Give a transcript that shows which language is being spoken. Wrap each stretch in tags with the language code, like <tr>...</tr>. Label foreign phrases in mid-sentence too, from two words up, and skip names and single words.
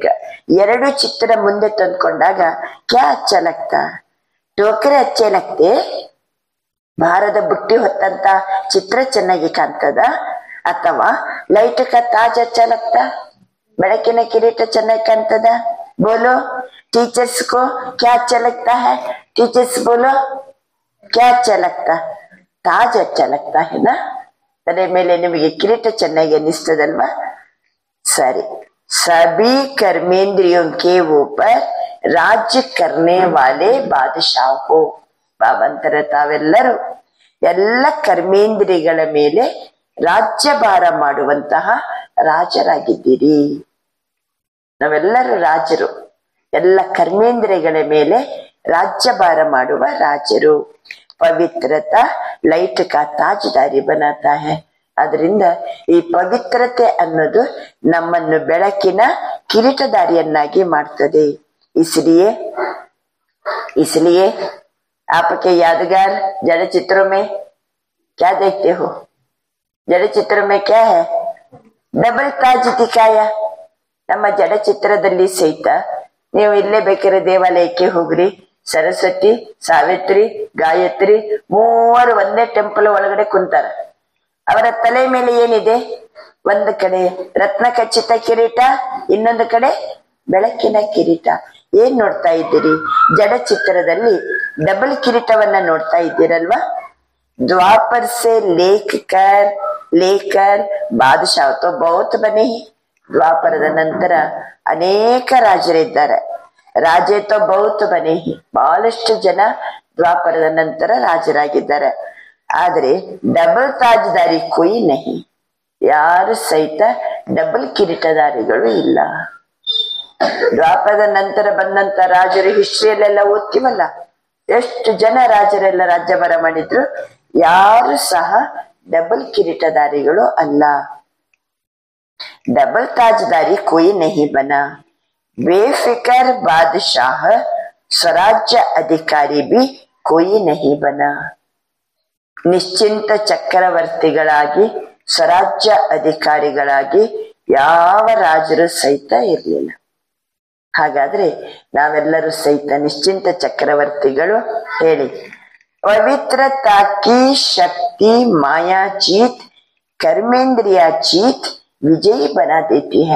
<kn>ಎರಡು ಚಿತ್ರ ಮುಂದೆ ತಂದ್ಕೊಂಡಾಗ</kn> <hi>क्या अच्छा लगता? टोकरे अच्छे लगते?</hi> <kn>ಭಾರದ ಬುಟ್ಟಿ ಹೊತ್ತಂತ ಚಿತ್ರ ಚೆನ್ನಾಗಿ ಕಾಣ್ತದ, ಅಥವಾ</kn> <hi>लाइट का ताज अच्छा लगता?</hi> <kn>ಬೆಳಕಿನ ಕಿರೀಟ ಚೆನ್ನಾಗಿ ಕಾಣ್ತದ?</kn> <hi>बोलो टीचर्स को क्या अच्छा लगता है? टीचर्स बोलो क्या अच्छा लगता? ताज अच्छा लगता है ना?</hi> <kn>ತಲೆ ಮೇಲೆ निಮಗೆ ಕಿರೀಟ ಚೆನ್ನಾಗಿ ಅನಿಸ್ತದಲ್ವಾ?</kn> <hi>सरी, सभी कर्मेंद्रियों के ऊपर राज्य करने वाले बादशाह हो.</hi> <kn>ಬಾಬಂತರ ತಾವೆಲ್ಲರೂ ಎಲ್ಲ ಕರ್ಮೇಂದ್ರಿಯಗಳ ಮೇಲೆ ರಾಜ್ಯಭಾರ ಮಾಡುವಂತಹ ರಾಜರಾಗಿದ್ದೀರಿ. ನಾವೆಲ್ಲರೂ ರಾಜರು, ಎಲ್ಲ ಕರ್ಮೇಂದ್ರಿಯಗಳ ಮೇಲೆ ರಾಜ್ಯಭಾರ ಮಾಡುವ ರಾಜರು.</kn> <hi>पवित्रता लाइट का ताजदारी बनाता है.</hi> <kn>ಅದರಿಂದ ಈ ಪವಿತ್ರತೆ ಅನ್ನೋದು ನಮ್ಮನ್ನು ಬೆಳಕಿನ ಕಿರೀಟದಾರಿಯನ್ನಾಗಿ ಮಾಡ್ತದೆ.</kn> <hi>इसलिए आपके यादगार जड़ चित्रों में क्या देखते हो? जड़ चित्रों में क्या है? डबल ताज दिखाया.</hi> <kn>ನಮ್ಮ ಜಡ ಚಿತ್ರದಲ್ಲಿ ಸಹಿತ ನೀವು ಇಲ್ಲೇ ಬೇಕಾದ್ರೆ ದೇವಾಲಯಕ್ಕೆ ಹೋಗ್ರಿ, ಸರಸ್ವತಿ, ಸಾವಿತ್ರಿ, ಗಾಯತ್ರಿ ಮೂವರು ಒಂದೇ ಟೆಂಪಲ್ ಒಳಗಡೆ ಕುಂತಾರ. ಅವರ ತಲೆ ಮೇಲೆ ಏನಿದೆ? ಒಂದು ಕಡೆ ರತ್ನ ಖಚಿತ ಕಿರೀಟ, ಇನ್ನೊಂದು ಕಡೆ ಬೆಳಕಿನ ಕಿರೀಟ. ಏನ್ ನೋಡ್ತಾ ಇದ್ದೀರಿ? ಜಡ ಚಿತ್ರದಲ್ಲಿ ಡಬಲ್ ಕಿರೀಟವನ್ನ ನೋಡ್ತಾ ಇದ್ದೀರಲ್ವಾ?</kn> <hi>द्वापर से लेकर बादशाह तो बहुत बने ही,</hi> <kn>ದ್ವಾಪರದ ನಂತರ ಅನೇಕ ರಾಜರಿದ್ದಾರೆ.</kn> <hi>राजे तो बहुत बने ही,</hi> <kn>ಬಹಳಷ್ಟು ಜನ ದ್ವಾಪರದ ನಂತರ ರಾಜರಾಗಿದ್ದಾರೆ. ಆದ್ರೆ</kn> <hi>डबल ताजदारी कोई नहीं,</hi> <kn>ಯಾರು ಸಹಿತ ಡಬಲ್ ಕಿರೀಟದಾರಿಗಳು ಇಲ್ಲ. ದ್ವಾಪರದ ನಂತರ ಬಂದಂತ ರಾಜರು ಹಿಸ್ಟ್ರಿಯಲ್ಲೆಲ್ಲ ಓದ್ತೀವಲ್ಲ, ಎಷ್ಟು ಜನ ರಾಜರೆಲ್ಲ ರಾಜ್ಯಭಾರ ಮಾಡಿದ್ರು, ಯಾರು ಸಹ ಡಬಲ್ ಕಿರೀಟದಾರಿಗಳು ಅಲ್ಲ.</kn> <hi>डबल ताजदारी कोई नहीं बना, बेफिक्र बादशाह स्वराज्य अधिकारी भी कोई नहीं बना.</hi> <kn>ನಿಶ್ಚಿಂತ ಚಕ್ರವರ್ತಿಗಳಾಗಿ ಸ್ವರಾಜ್ಯ ಅಧಿಕಾರಿಗಳಾಗಿ ಯಾವ ರಾಜರು ಸಹಿತ ಇರಲಿಲ್ಲ. ಹಾಗಾದ್ರೆ ನಾವೆಲ್ಲರೂ ಸಹಿತ ನಿಶ್ಚಿಂತ ಚಕ್ರವರ್ತಿಗಳು.</kn> <hi>ಹೇಳಿ, पवित्रता की शक्ति माया जीत कर्मेंद्रिय जीत विजयी बना देती है.</hi>